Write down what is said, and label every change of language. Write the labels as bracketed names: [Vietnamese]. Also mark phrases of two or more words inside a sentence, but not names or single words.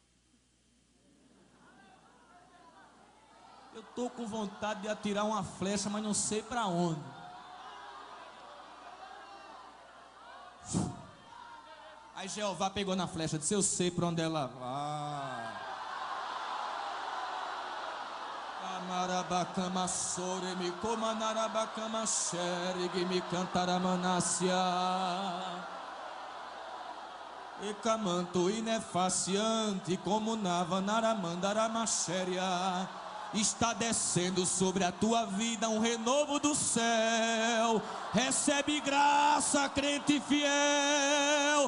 [Portuguese] Eu estou com vontade de atirar uma flecha, mas não sei para onde. Aí Jeová pegou na flecha, disse, eu sei para onde ela vai. Amarabacama sore me comanarabacama xeregue me cantaramanassia. E camanto inefaciante como navanaramandaramaxéria. Está descendo sobre a tua vida um renovo do céu. Recebe graça, crente fiel.